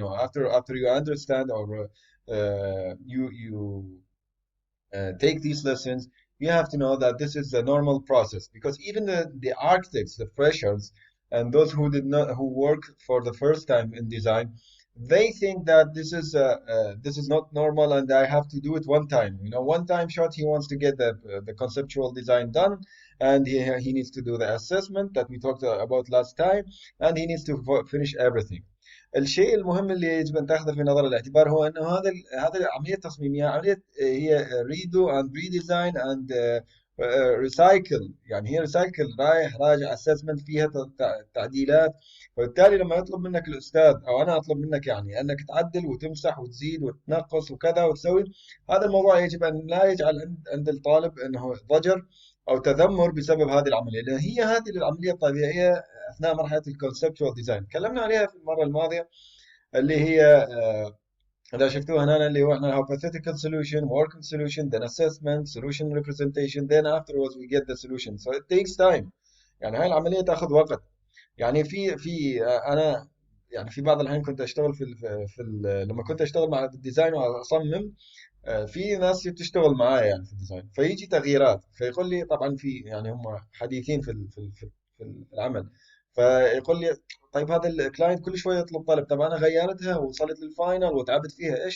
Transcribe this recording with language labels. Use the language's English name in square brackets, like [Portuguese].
[English] After you understand or you take these lessons, you have to know that this is the normal process, because even the architects, the freshers, and those who did not who work for the first time in design, they think that this is not normal and I have to do it one time. One time shot. He wants to get the conceptual design done, and he needs to do the assessment that we talked about last time, and he needs to finish everything. [Arabic] الشيء المهم اللي يجب ان تاخذه في نظر الاعتبار هو انه هذا العمليه التصميميه عمليه هي [English] Redo and redesign and recycle. [Arabic] يعني هي ريسايكل، رايح راجع اسسمنت، فيها تعديلات. فبالتالي لما يطلب منك الاستاذ او انا اطلب منك يعني انك تعدل وتمسح وتزيد وتنقص وكذا وتسوي، هذا الموضوع يجب ان لا يجعل عند الطالب انه ضجر او تذمر بسبب هذه العمليه، لان هي هذه العمليه الطبيعيه اثناء مرحله الكونسبشوال ديزاين. تكلمنا عليها في المره الماضيه، اللي هي اذا شفتوها هنا، اللي هو احنا [English] hypothetical solution, working solution, then assessment, solution representation, then afterwards we get the solution. So it takes time. [Arabic] يعني هاي العمليه تاخذ وقت. يعني في انا يعني في بعض الاحيان كنت اشتغل لما كنت اشتغل مع الديزاين واصمم، في ناس بتشتغل معايا يعني في الديزاين، فيجي تغييرات فيقول لي، طبعا في يعني هم حديثين في العمل، فيقول لي طيب هذا الكلاينت كل شويه يطلب طلب، طب انا غيرتها ووصلت للفاينل وتعبت فيها.